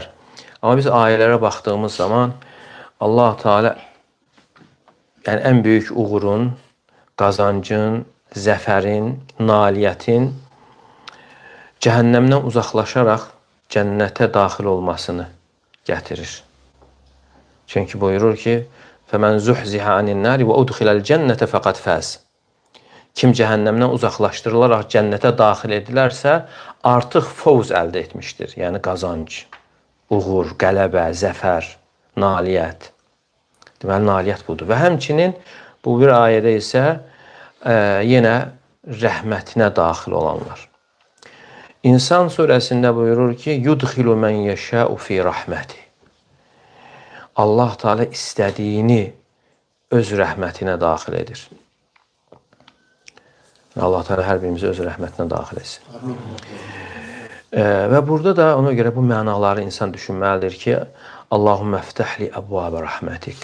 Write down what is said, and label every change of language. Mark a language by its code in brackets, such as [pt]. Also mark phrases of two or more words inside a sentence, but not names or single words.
[az] Amma biz ayələrə baxdığımız zaman Allah Teala yəni ən böyük uğurun, qazancın, zəfərin, nailiyyətin cəhənnəmdən uzaqlaşaraq cənnətə daxil olmasını gətirir. Çünki buyurur ki, [ar] فَمَنْ زُحْزِحَ عَنِ النَّارِ وَاُدْخِلَ الْجَنَّةَ فَقَدْ فَازِ. [az] Kim cəhənnəmdən uzaqlaşdırılaraq cənnətə daxil edilərsə, artıq fovz əldə etmişdir. Yəni qazanc, uğur, qələbə, zəfər, nailiyyət. Deməli, nailiyyət budur. Və həmçinin bu bir ayədə isə yenə rəhmətinə daxil olanlar. İnsan surəsində buyurur ki, [ar] يُدْخِلُ مَنْ يَشَاءُ فِي رَحْمَتِ. [az] Allah Teala istədiyini öz rəhmətinə daxil edir. Allah Teala hər birimizi öz rəhmətinə daxil etsin. Və burada da ona görə bu mənaları insan düşünməlidir ki, [ar] اللهم افتح لي أبواب رحمتك.